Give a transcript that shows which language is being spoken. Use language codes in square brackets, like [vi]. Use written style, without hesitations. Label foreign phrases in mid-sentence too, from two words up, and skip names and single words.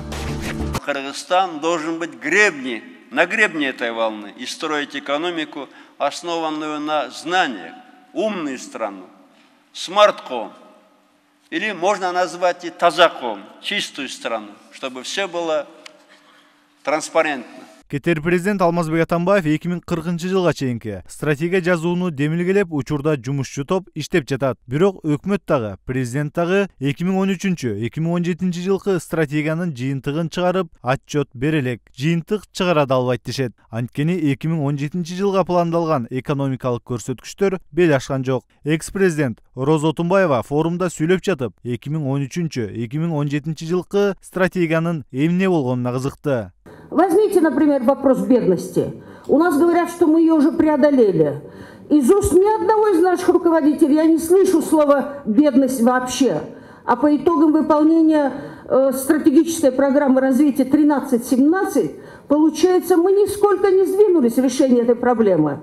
[ru] Кыргызстан должен быть на гребне этой волны и строить экономику, основанную на знаниях, умную страну, смарт-ком, или можно назвать и тазаком, чистую страну, чтобы все было транспарентно. [ky] Кетер президент Алмазбек Атамбаев 2040 жылга чейинки стратегия жазууну демилгелеп, учурда жумушчу топ иштеп жатат. Бирок өкмөт дагы, президент дагы 2013-2017 жылкы стратегиянын жыйынтыгын чыгарып, отчет бере элек. Жыйынтык чыгара да албайт дешет. Анткени 2017 жылга пландалган экономикалык көрсөткүчтөр бел ашкан жок. Экс-президент Роза Отунбаева форумда сүйлөп жатып, 2013-2017 жылкы стратегиянын эмне болгонуна кызыкты. [ru] Возьмите, например, вопрос бедности. У нас говорят, что мы ее уже преодолели. Из уст ни одного из наших руководителей я не слышу слова «бедность» вообще. А по итогам выполнения стратегической программы развития 13-17, получается, мы нисколько не сдвинулись в решении этой проблемы.